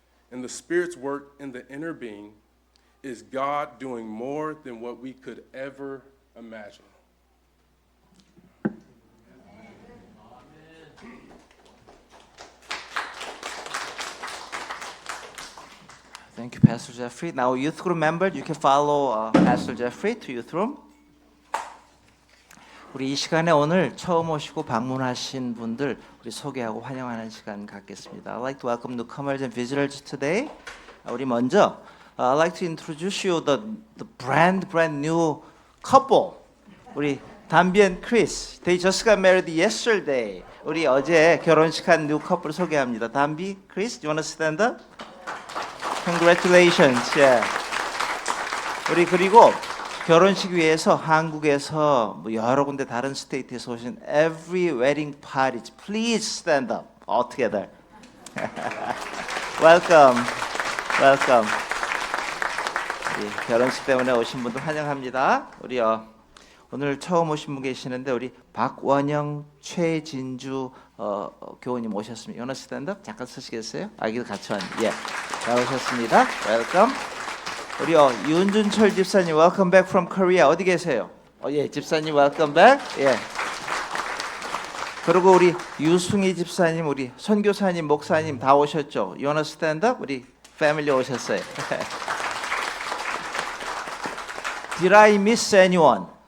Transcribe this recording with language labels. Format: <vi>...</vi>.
<en>And the Spirit's work in the inner being is God doing more than what we could ever imagine. Thank you, Pastor Jeffrey. Now, youth group members, you can follow Pastor Jeffrey to youth room.</en> <ko>우리 이 시간에 오늘 처음 오시고 방문하신 분들 우리 소개하고 환영하는 시간 갖겠습니다.</ko> <en>I'd like to welcome newcomers and visitors today.</en> <ko>우리 먼저</ko> <en>I'd like to introduce you the brand new couple.</en> <ko>우리 담비 and Chris.</ko> <en>They just got married yesterday.</en> <ko>우리 어제 결혼식한</ko> <en>new couple</en> <ko>소개합니다.</ko> <en>담비, Chris, you want to stand up? Congratulations. Yeah.</en> <ko>우리 그리고 결혼식 위해서 한국에서 뭐 여러 군데 다른 스테이트에서 오신</ko> <en>every wedding parties, please stand up all together. Welcome. Welcome.</en> <ko>우리 결혼식 때문에 오신 분들 환영합니다. 우리 오늘 처음 오신 분 계시는데 우리 박원영, 최진주 교우님 오셨습니다.</ko> <en>You wanna stand up?</en> <ko>잠깐 서시겠어요? 아기도 같이 왔는데. 예. 잘 오셨습니다.</ko> <en>Welcome. 우리 윤준철 집사님 welcome back from Korea.</en> <ko>어디 계세요? 예, 집사님</ko> <en>welcome back.</en> <ko>예. 그리고 우리 유승희 집사님, 우리 선교사님, 목사님 다 오셨죠?</ko> <en>You wanna stand up?</en> <ko>우리 패밀리 오셨어요.</ko> <en>Did I miss anyone?</en>